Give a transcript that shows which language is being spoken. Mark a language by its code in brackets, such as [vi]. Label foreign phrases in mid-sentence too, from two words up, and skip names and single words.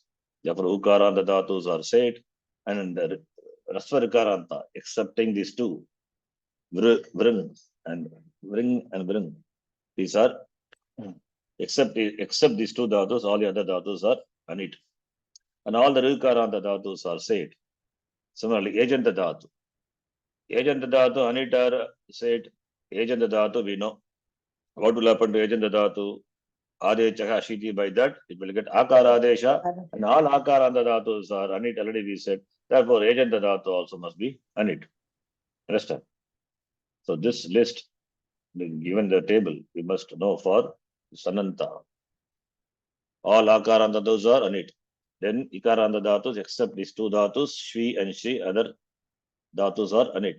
[en] Therefore, [sa] ukaranta dhatus [en] are set, and the [sa] rasva rikaranta, [en] excepting these 2, vring and vring. These are, except these 2 dhatus, all the other dhatus are anit. And all the [sa] rikaranta dhatus [en] are set. Similarly, [sa] ejanta dhatu. Ejanta dhatu, [en] anit are set. [sa] Ejanta dhatu, [en] we know. What will happen to [sa] ejanta dhatu? Adechaha shiti, [en] by that it will get [sa] akara adesha, [en] and all [sa] akaranta dhatus [en] are anit, already we said. Therefore, [sa] ejanta dhatu [en] also must be anit. Understand? So this list, given the table, we must know for sananta. All [sa] akaranta dhatus [en] are anit. Then [sa] ikaranta dhatus, [en] except these 2 dhatus, shvi and shri, other dhatus are anit.